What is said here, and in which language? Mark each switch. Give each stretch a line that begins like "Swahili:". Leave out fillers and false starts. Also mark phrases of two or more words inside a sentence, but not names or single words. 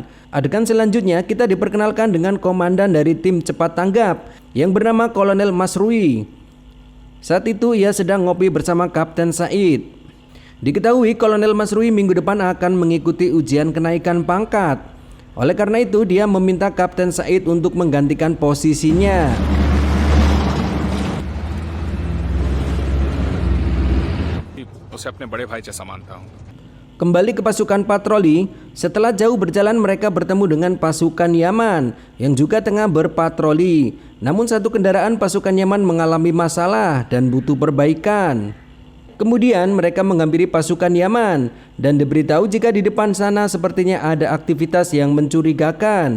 Indonesian: Adegan selanjutnya kita diperkenalkan dengan komandan dari tim cepat tanggap yang bernama Kolonel Masrui. Saat itu ia sedang ngopi bersama Kapten Said. Diketahui Kolonel Masrui minggu depan akan mengikuti ujian kenaikan pangkat. Oleh karena itu dia meminta Kapten Said untuk menggantikan posisinya.
Hindi: उसे अपने बड़े भाई जैसा मानता हूँ।
Indonesian: Kembali ke pasukan patroli, setelah jauh berjalan mereka bertemu dengan pasukan Yaman yang juga tengah berpatroli. Namun satu kendaraan pasukan Yaman mengalami masalah dan butuh perbaikan. Kemudian mereka menghampiri pasukan Yaman dan diberitahu jika di depan sana sepertinya ada aktivitas yang mencurigakan.